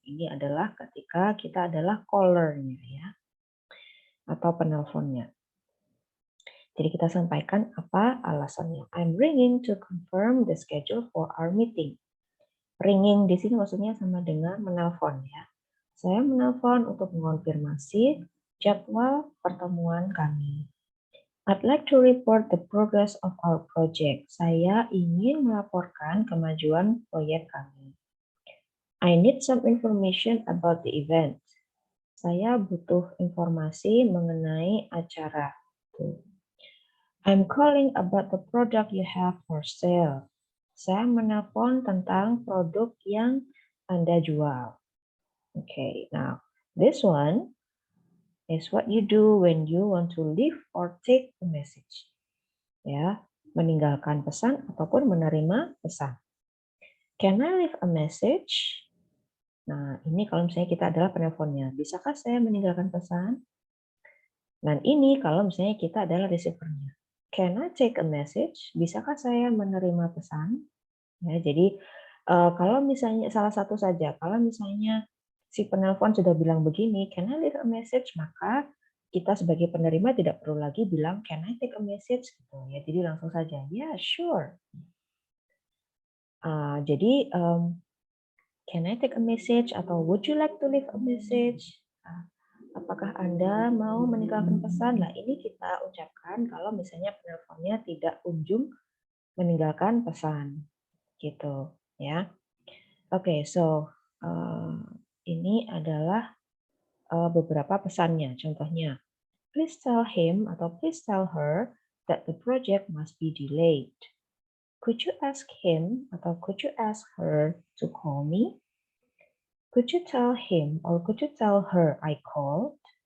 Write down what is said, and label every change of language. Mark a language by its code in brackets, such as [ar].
[id] Ini adalah ketika kita adalah caller-nya ya, atau penelponnya. Jadi kita sampaikan apa alasannya. [en] I'm ringing to confirm the schedule for our meeting. [id] Ringing di sini maksudnya sama dengan menelpon ya. Saya menelpon untuk mengonfirmasi jadwal pertemuan kami. [en] I'd like to report the progress of our project. [id] Saya ingin melaporkan kemajuan proyek kami. [en] I need some information about the event. [id] Saya butuh informasi mengenai acara. [en] I'm calling about the product you have for sale. [id] Saya menelpon tentang produk yang Anda jual. [en] Okay, now this one is what you do when you want to leave or take a message. [id] Ya, meninggalkan pesan ataupun menerima pesan. [en] Can I leave a message? [id] Nah, ini kalau misalnya kita adalah penelponnya. Bisakah saya meninggalkan pesan? Dan ini kalau misalnya kita adalah receiver-nya. [en] Can I take a message? [id] Bisakah saya menerima pesan? Ya, jadi kalau misalnya salah satu saja, kalau misalnya si penelpon sudah bilang begini, [en] can I leave a message? [id] Maka kita sebagai penerima tidak perlu lagi bilang, [en] can I take a message? [id] Gitu ya. Jadi langsung saja, [en] yeah, sure. Jadi can I take a message atau would you like to leave a message? [id] Apakah Anda mau meninggalkan pesan? Nah, ini kita ucapkan kalau misalnya penelponnya tidak kunjung meninggalkan pesan, gitu ya. Oke, so ini adalah beberapa pesannya. [en] Contohnya, please tell him atau please tell her that the project must be delayed. Could you ask him atau could you ask her to call me? Could you tell him or could you tell her I called?